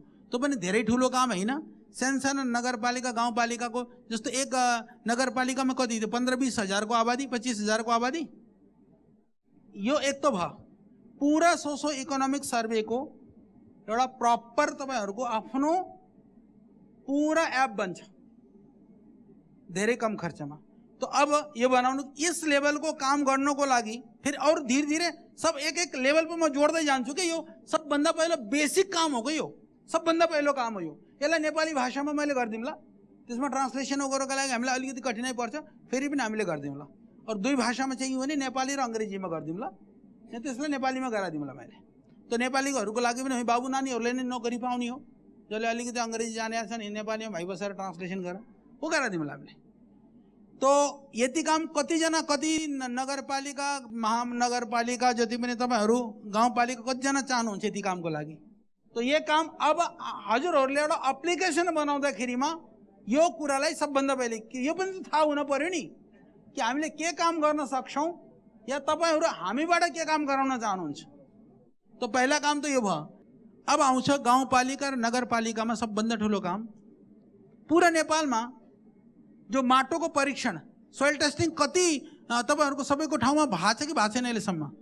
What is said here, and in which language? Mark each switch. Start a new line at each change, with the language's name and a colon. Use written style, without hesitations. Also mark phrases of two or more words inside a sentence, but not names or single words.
Nepali: त्यो पनि धेरै ठुलो काम होइन। सानो नगरपालिका गाउँपालिकाको जस्तो एक नगरपालिकामा कति थियो 15-20 हजारको आबादी, 25 हजारको आबादी, यो एक तो भयो। पूरा
English: socio economic
Nepali: सर्वेको एउटा प्रपर तपाईहरुको आफ्नो पूरा एप बन्छ धेरै कम खर्चमा। तो अब यो बनाउनु
Hindi: इस लेवल को काम
Nepali: गर्नको लागि
Hindi: फिर और धीरे धीरे सब एक एक लेवल पे
Nepali: म जोड्दै जान्छु कि यो सबभन्दा पहिलो बेसिक काम हो, यो सबभन्दा पहिलो काम हो। यो यसलाई नेपाली भाषामा मैले गरिदिउँला, त्यसमा ट्रान्सलेसन गर्नको लागि हामीलाई अलिकति कठिनाइ पर्छ, फेरि पनि हामीले गरिदिउँला। और दुई भाषामा चाहिँ भने नेपाली र अंग्रेजीमा गरिदिउँला, त्यसलाई नेपालीमा गराइदिउँला मैले। तो नेपालीहरूको लागि पनि बाबु नानीहरूले नै नोकरी पाउने हो, जसले अलिकति अंग्रेजी जाने छन् नेपालीमा भाइ बसेर ट्रान्सलेसन गरेर वो गराइदिउँला हामीले। तो यति काम कतिजना कति नगरपालिका महानगरपालिका जति पनि तपाईहरु गाउँपालिका कतिजना चाहनुहुन्छ यति कामको लागि।
Hindi: तो ये काम
Nepali: अब हजुरहरूले एउटा एप्लिकेसन बनाउँदाखेरिमा यो कुरालाई सबभन्दा पहिले यो पनि थाहा हुन पर्यो नि कि हामीले के काम गर्न सक्छौं या तपाईहरु हामीबाट के काम गराउन चाहनुहुन्छ। तो पहिला काम तो यो भयो। अब आउँछ गाउँपालिका र नगरपालिकामा सबभन्दा ठुलो काम पूरा नेपालमा जो माटो को परीक्षण
English: soil testing
Nepali: कति तपाईहरुको सबैको ठाउँमा भएको छ कि भएको छैन अहिलेसम्म?